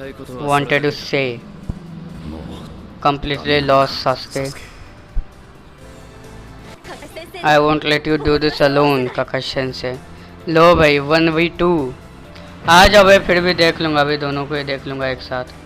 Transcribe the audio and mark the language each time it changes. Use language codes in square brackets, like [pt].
[en] Wanted to say completely lost Sasuke. I won't let you do this alone, [hi] ककाशी से। लो भाई 1v2 आ जाओ भाई, फिर भी देख लूंगा, अभी दोनों को ही देख लूंगा एक साथ।